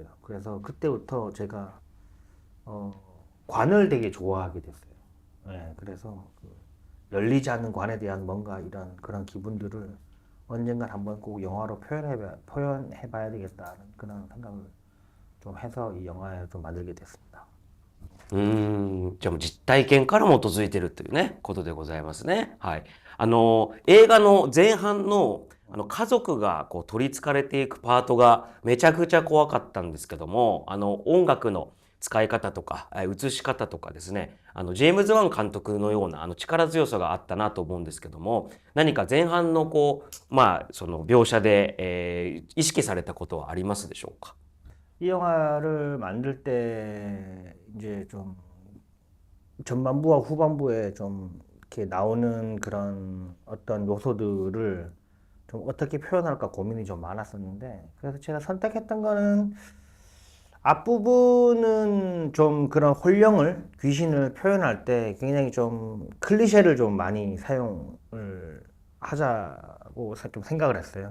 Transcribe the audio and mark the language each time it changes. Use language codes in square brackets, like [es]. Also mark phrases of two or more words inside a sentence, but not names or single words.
[ko] 그래서 그때부터 제가 어, 관을 되게 좋아하게 됐어요. 예, 그래서 그 열리지 않는 관에 대한 뭔가 이런 그런 기분들을 언젠간 한번 꼭 영화로 표현해봐야 되겠다는 그런 생각을 좀 해서 이 영화를 좀 만들게 됐습니다. [ja] じゃあもう実体験から基づいてるというね、ことでございますね。はい。映画の前半の、家族がこう取り憑かれていくパートがめちゃくちゃ怖かったんですけども、音楽の使い方とか、映し方とかですね、ジェームズ・ワン監督のような力強さがあったなと思うんですけども、何か前半のこう、その描写で、意識されたことはありますでしょうか？ [ko] 이 영화를 만들 때 이제 좀 전반부와 후반부에 좀 이렇게 나오는 그런 어떤 요소들을 좀 어떻게 표현할까 고민이 좀 많았었는데, 그래서 제가 선택했던 거는 앞부분은 좀 그런 혼령을, 귀신을 표현할 때 굉장히 좀 클리셰를 좀 많이 사용을 하자고 좀 생각을 했어요.